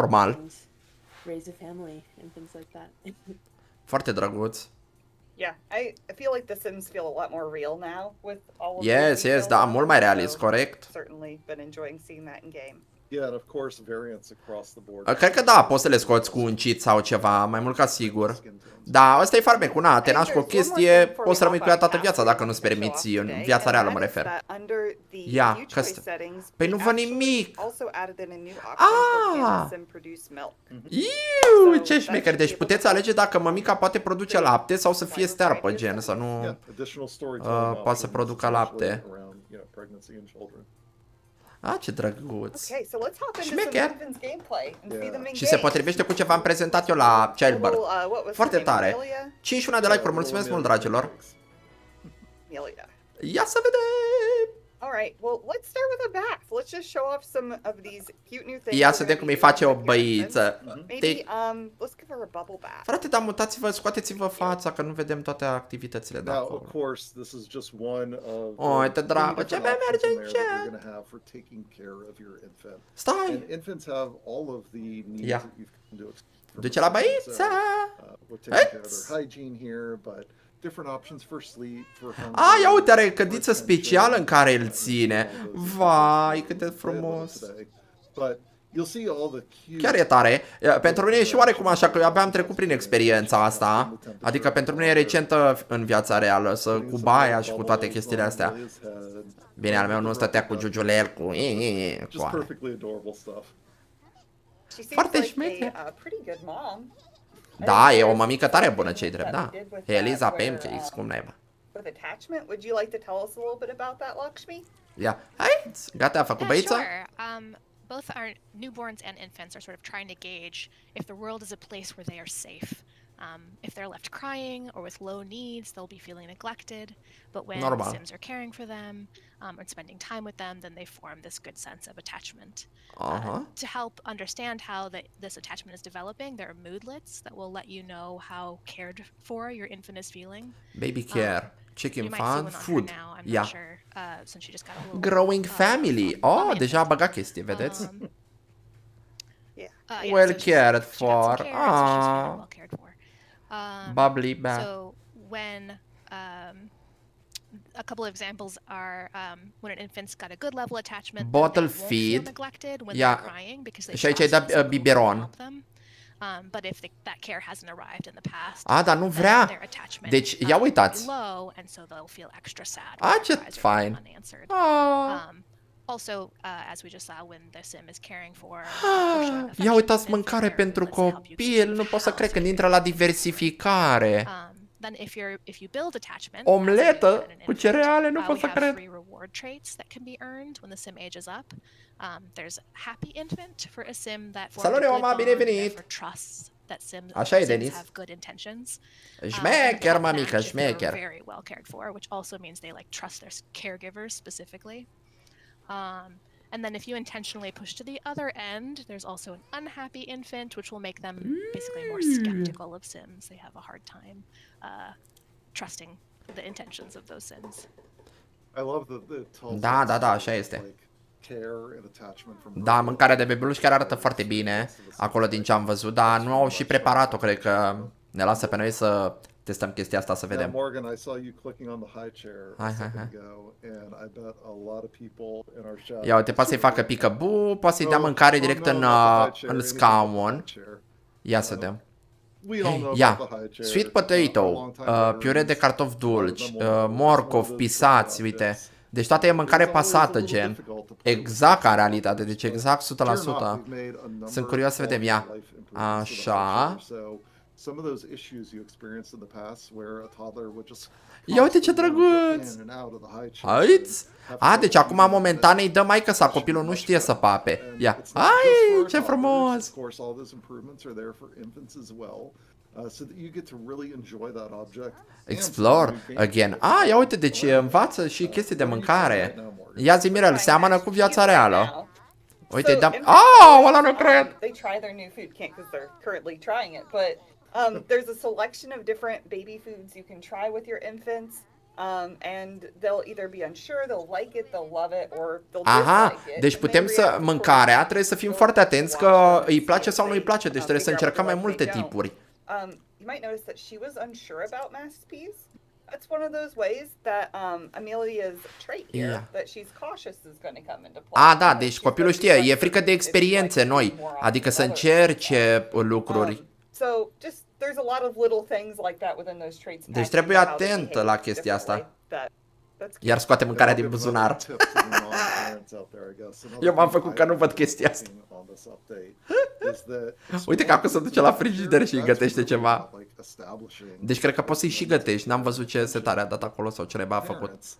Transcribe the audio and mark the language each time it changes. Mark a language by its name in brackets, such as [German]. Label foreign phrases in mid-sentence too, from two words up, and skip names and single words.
[English] normal. and raise a family and things like that. [Romanian] Foarte drăguț. [English] Yeah, I feel like the Sims feel a lot more real now with all of Yes, these yes, details [Romanian] da, [English] on [Romanian] mult [English] them, [Romanian] mai realist, [English] so [Romanian] corect. [English] Certainly been enjoying seeing that in game. Yeah, and of course, variants across the board. [Romanian] Cred că da, poți să le scoți cu un cheat sau ceva, mai mult ca sigur. Da, ăsta e farmecul, na, te naști cu o chestie, poți să rămâi cu ea toată viața dacă nu-ți permiți, în viața reală mă refer. Ia, că păi nu văd nimic. Ah! Iu, ce șmecher, deci puteți alege dacă mămica poate produce lapte sau să fie stearpă, gen, să nu... [English] Yeah, additional storytelling [Romanian] poate să [English] options, [Romanian] producă [English] especially [Romanian] lapte. [English] around, pregnancy and children. [Romanian] Ah, ce drăguț. [English] Okay, so let's hop into [Romanian] Șmecher. [English] some Sims gameplay and see them in [Romanian] Și se [English] game. [Romanian] potrivește cu ce v-am prezentat eu la Childbirth. [English] What was [Romanian] Foarte [English] her name, [Romanian] tare. [English] Amelia? [Romanian] 51 de like-uri, mulțumesc mult, dragilor. [English] Amelia. [Romanian] Ia să vedem! [English] All right. Well, let's start with a bath. Let's just show off some of these cute new things. [Romanian] Ia [English] we're [Romanian] să [English] gonna [Romanian] vedem cum [English] be [Romanian] îi face o [English] doing with your [Romanian] băiță. [English] infants. Maybe let's give her a bubble bath. [Romanian] Frate, dar mutați-vă, scoateți-vă fața, că nu vedem toate activitățile de [English] Now, [Romanian] acolo. [English] of course, this is just one of [Romanian] Uite, [English] many [Romanian] dragă, [English] different [Romanian] ce mai [English] options [Romanian] merge [English] in there that [Romanian] încet. [English] you're going to have for taking care of your infant. [Romanian] Stai! [English] And infants have all of the needs Yeah. that you've come to expect from [Romanian] Duce la [English] them. [Romanian] băiță! [English] We're taking care of their hygiene here, but different options for sleep, for hunger. [Romanian] A, ia uite, are cădiță [English] for [Romanian] specială în care îl [English] attention, [Romanian] ține. [English] all those [Romanian] Vai, [English] different [Romanian] cât de [English] things [Romanian] frumos. [English] today. But you'll see all the cute. [Romanian] Chiar e tare. Pentru mine e și oarecum așa, că eu abia am trecut prin experiența asta. Adică pentru mine e recentă în viața reală, să cu baia și cu toate chestiile astea. Bine, al meu nu stătea cu giugiulel, cu... [English] Just perfectly adorable stuff. She seems [Romanian] Foarte [English] like [Romanian] șmecher. [English] a pretty good mom. [Romanian] Da, e o mămică tare bună, ce-i drept, da. Eliza Pancakes, cum naiba. [English] With attachment, would you like to tell us a little bit about that, Lakshmi? [Romanian] Ia, hai, gata, a făcut [English] Yeah, [Romanian] băiță? [English] sure. Both our newborns and infants are sort of trying to gauge if the world is a place where they are safe. If they're left crying or with low needs, they'll be feeling neglected. But when [Romanian] Normal. [English] Sims are caring for them and spending time with them, then they form this good sense of attachment. To help understand how this attachment is developing, there are moodlets that will let you know how cared for your infant is feeling. Baby care, chicken You might see fun, one on her food. now. I'm [Romanian] Ia. [English] not sure, since she just got a little Growing family. Oh, mommy [Romanian] deja a [English] infant. [Romanian] băgat chestii, vedeți? [English] Yeah. Well so she's- cared she got some for. care, so she's feeling Aw. well cared for. Bubbly bath. So when a couple of examples are when an infant's got a good level attachment, then Bottle they won't feed. feel neglected when Yeah. they're crying because they [Romanian] Și aici ai [English] trust [Romanian] dat [English] that someone will [Romanian] biberon. [English] help them. But if that care hasn't arrived in the past, [Romanian] A, dar nu [English] then [Romanian] vrea. [English] their attachment [Romanian] Deci, ia [English] will be [Romanian] uitați. [English] low, and so they'll feel extra sad. [Romanian] Ah, [English] when [Romanian] ce [English] their cries are [Romanian] fain. [English] unanswered. Ah. Also, as we just saw, when the sim is caring for, or showing affection [Romanian] Ia [English] to [Romanian] uitați [English] an [Romanian] mâncare [English] infant, [Romanian] pentru [English] let's say help you [Romanian] copil, [English] keep [Romanian] nu pot să [English] house [Romanian] cred când [English] clean. [Romanian] intră la diversificare. [English] Then if you build attachment, [Romanian] Omletă [English] as an [Romanian] cu [English] infant, [Romanian] cereale, nu pot [English] we [Romanian] să [English] have [Romanian] cred. [English] 3 reward traits that can be earned when the sim ages up. There's happy infant for a sim that formed [Romanian] Salut, [English] a good [Romanian] Roma, bine [English] bond, [Romanian] venit. [English] therefore trusts that [Romanian] Așa e, [English] sims [Romanian] Denis. [English] have good intentions. [Romanian] Șmecher, [English] And [Romanian] mămică, [English] match if they're [Romanian] șmecher. [English] very well cared for, which also means they like trust their caregivers specifically. And then if you intentionally push to the other end, there's also an unhappy infant, which will make them basically more skeptical of sims. They have a hard time trusting the intentions of those sims. I love that it tells [Romanian] Da, [English] us [Romanian] da, da, așa [English] like [Romanian] este. [English] care and attachment from [Romanian] Da, mâncarea de bebeluș chiar arată foarte bine, acolo din ce am văzut, dar nu au și preparat-o, cred că ne lasă pe noi să testăm chestia asta, să [English] Now, [Romanian] vedem. [English] Morgan, I saw you clicking on the high chair a Hi, hi, second hi. ago, and I bet a lot of people in our chat. [Romanian] Ia uite, poate să-i facă pică-bu, poate să-i dea mâncare direct în scaun. Ia să vedem. Ia, [English] sweet potato, [Romanian] piure de cartofi dulci, morcov, pisați, uite. Deci toate e mâncare pasată, gen. Exact ca realitate, deci exact 100%. Sunt curios să vedem, ia. Așa. [English] Some of those issues you experienced in the past where a toddler would just [Romanian] Ia uite ce drăguț! Aici? A, deci acum momentan îi dă maică sa, copilul nu știe să pape. Ia, ai, ce frumos! [English] Explore again. [Romanian] A, ia uite, deci învață și chestii de mâncare. Ia zi, Mirel, seamănă cu viața reală. Uite, dăm... Oh, ăla nu cred! [English] They try their new food, can't because they're currently trying it, but there's a selection of different baby foods you can try with your infants. And they'll either be unsure, they'll like it, they'll love it, or they'll [Romanian] Aha, [English] dislike it. [Romanian] deci [English] And [Romanian] putem [English] they [Romanian] să... [English] react [Romanian] Mâncarea trebuie să fim foarte atenți că îi place [English] accordingly. [Romanian] sau nu îi place, deci trebuie să [English] Figure out [Romanian] încercăm mai [English] what they [Romanian] multe [English] don't. [Romanian] tipuri. [English] You might notice that she was unsure about mashed peas. That's one of those ways that Amelia's trait here, Yeah. that she's cautious, is going to come into play. [Romanian] A, da, [English] Because [Romanian] deci [English] she's [Romanian] copilul [English] gonna be [Romanian] știe, e [English] unsure [Romanian] frică de [English] if she [Romanian] experiențe [English] likes [Romanian] noi, [English] eating more [Romanian] adică [English] often [Romanian] să [English] than others. [Romanian] încerce lucruri. [English] So just there's a lot of little things like that within those traits. [Romanian] Deci [English] impacting [Romanian] trebuie [English] how they [Romanian] atent [English] behave [Romanian] la chestia asta. [English] differently. That's cute. [Romanian] Iar scoate mâncarea din buzunar. Eu m-am făcut că nu văd chestia asta. Uite că acum se duce la frigider și îi gătește ceva. Deci cred că poți să-i și gătești, n-am văzut ce setare a dat acolo sau ce neba a făcut.